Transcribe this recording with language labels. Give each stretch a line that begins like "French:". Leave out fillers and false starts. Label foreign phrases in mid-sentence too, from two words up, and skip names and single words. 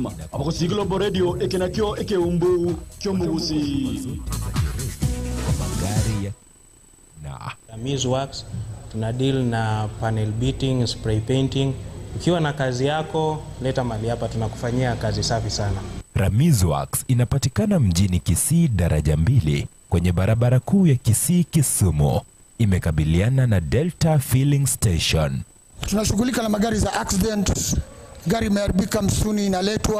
Gusii: Abagusiglobo Radio ekenakyo ekeumbu kyomugusi.
Swahili: Works, tuna deal na
English: panel beating, spray painting.
Swahili: Ukiwa na kazi yako, leta mali hapa, tunakufanyia kazi safi sana. Works inapatikana mjini Kisii daraja 2 kwenye barabara kuu ya Kisii Kisumu. Imekabiliana na Delta Filling Station. Tunashughulika na magari za accident. Gari imeharibika msuni inaletwa.